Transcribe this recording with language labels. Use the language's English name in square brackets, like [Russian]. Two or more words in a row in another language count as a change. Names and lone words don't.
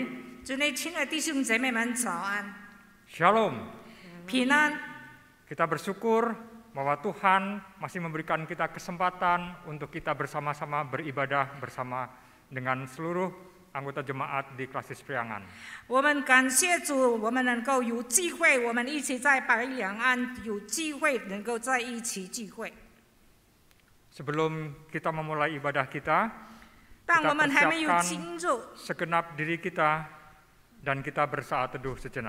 [Chinese] 主内亲爱的弟兄姐妹们早安， Shalom. 平安。 [Indonesian] Kita bersyukur bahwa Tuhan masih memberikan kita kesempatan untuk kita bersama-sama beribadah bersama dengan seluruh anggota jemaat di Klasis Priangan. [Chinese] 我们感谢主，我们能够有机会，我们一起在白两岸有机会能够在一起聚会。 [Indonesian] Sebelum kita memulai ibadah kita, [Chinese] 但我们还没有 [Indonesian] persiapkan [Chinese] 进入， [Indonesian] segenap diri kita dan kita bersaat teduh sejenak.